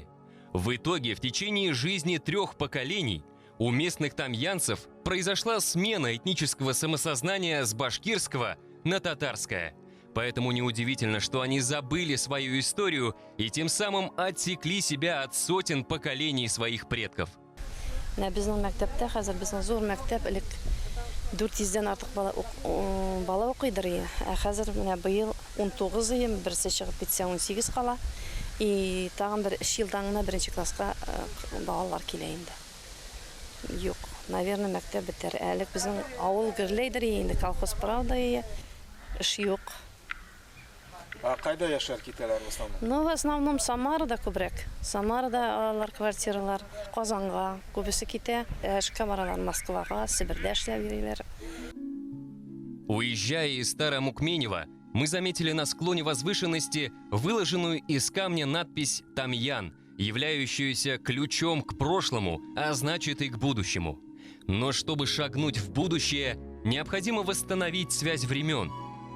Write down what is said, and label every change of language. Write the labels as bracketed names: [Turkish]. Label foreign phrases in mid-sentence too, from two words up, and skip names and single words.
[Russian] В итоге в течение жизни 3 поколений у местных тамьянцев произошла смена этнического самосознания с башкирского на татарское. Поэтому неудивительно, что они забыли свою историю и тем самым отсекли себя от сотен поколений своих предков. [Tatar] Безнең мәктәптә хәзер безнең зур мәктәп элек 400-дән артык бала укыйдыр. Хәзер менә быел 19 ел, берсе чыгып китсә 18 кала. И тагын бер 3 елдан гына 1-нче класска балалар килә инде. Юк, наверное, мәктәп бетәр. Әлек безнең авыл гөрләйдер инде, колхоз правда, эш юк. Кайда яшәр китәләр [Russian] в основном? [Tatar] Ну, [Russian] в основном [Tatar] Самарада күбрәк. Самарада алар квартиралар, Казанга күбесе китә, эшкә баралар Москвага, Сибирьдә эшләп йөриләр. [Russian] Уезжая из Старо-Мукменева, мы заметили на склоне возвышенности выложенную из камня надпись «Тамьян», являющуюся ключом к прошлому, а значит и к будущему. Но чтобы шагнуть в будущее, необходимо восстановить связь времен.